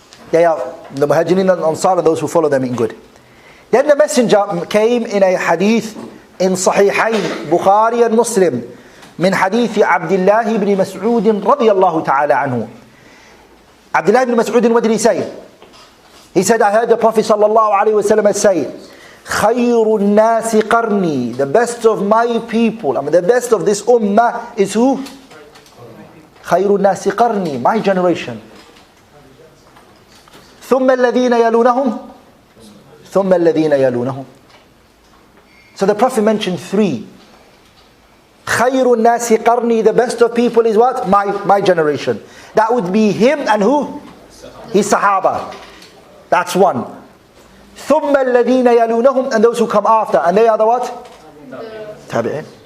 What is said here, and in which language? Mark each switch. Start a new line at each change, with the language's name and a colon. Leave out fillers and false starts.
English: They are the Muhajirin and Ansar and those who follow them in good. Then the Messenger came in a hadith in Sahihayn, Bukhari and Muslim,
Arabic: من حديث عبد الله بن مسعود رضي الله تعالى عنه.
English: Abdullah ibn Mas'ud, what did he say? He said, I heard the Prophet sallallahu alaihi wasallam say,
Arabic: خير الناس قرني,
English: the best of my people, the best of this ummah is who?
Arabic: خير الناس قرني,
English: my generation.
Arabic: ثم الذين يلونهم ثم الذين يلونهم.
English: So the Prophet mentioned 3.
Arabic: خير الناس قرني,
English: the best of people is what? My generation. That would be him and who? His Sahaba. That's 1.
Arabic: ثم الذين يلونهم,
English: and those who come after, and they are the what? Tabi'in.